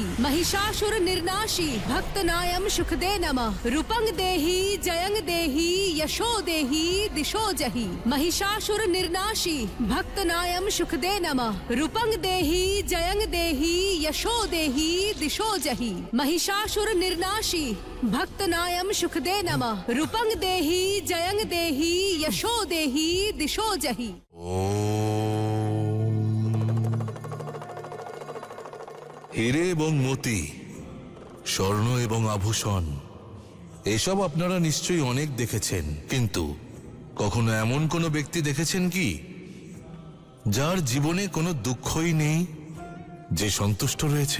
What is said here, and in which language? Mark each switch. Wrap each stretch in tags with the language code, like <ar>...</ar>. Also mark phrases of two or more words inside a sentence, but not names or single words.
<sa>महिषासुर निर्नाशी भक्त नायम सुख दे नमः रूपंग देहि जयंग देहि यशो देहि दिशो जहि महिषासुर निर्नाशी भक्त नायम सुख दे नमः रूपंग देहि जयंग देहि यशो देहि दिशो जहि महिषासुर निर्नाशी भक्त नायम सुख दे नमः रूपंग देहि जयंग देहि यशो देहि दिशो जहि</sa> <bn>হিরে এবং মতি, স্বর্ণ এবং আভূষণ, এসব আপনারা নিশ্চয়ই অনেক দেখেছেন, কিন্তু কখনো এমন কোনো ব্যক্তি দেখেছেন কি যার জীবনে কোনো দুঃখই নেই, যে সন্তুষ্ট রয়েছে?</bn>